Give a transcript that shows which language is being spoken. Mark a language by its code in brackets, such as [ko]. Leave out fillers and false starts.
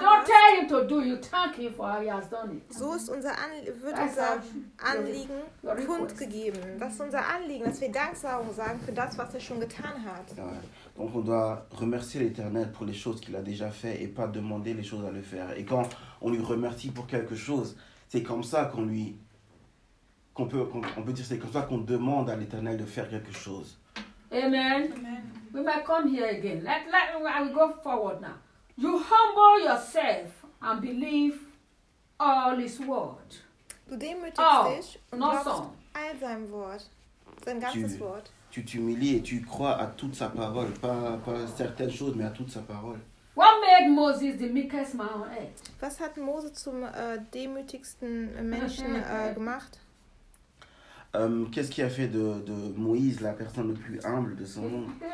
[en] You don't tell him to do, you thank him for how he has done it. [de] So ist unser Anliegen kundgegeben. Das ist unser Anliegen, dass wir Danksagung sagen für das, was er schon getan hat. [fr] Donc on doit remercier l'Éternel pour les choses qu'il a déjà fait et pas demander les choses à le faire. Et quand on lui remercie pour quelque chose, c'est comme ça qu'on peut dire c'est comme ça qu'on demande à l'Éternel de faire quelque chose. Amen. Amen. [en] We might come here again. Let I will go forward now. You humble yourself and believe all his word. [de] Du demütigst dich und glaubst all sein Wort, sein ganzes Wort. [fr] Tu t'humilies et tu crois à toute sa parole, pas certaines choses, mais à toute sa parole. [en] What made Moses the meekest man on earth? [de] Was hat Mose zum demütigsten Menschen gemacht? [fr] Qu'est-ce qui a fait de Moïse la personne la plus humble de son monde?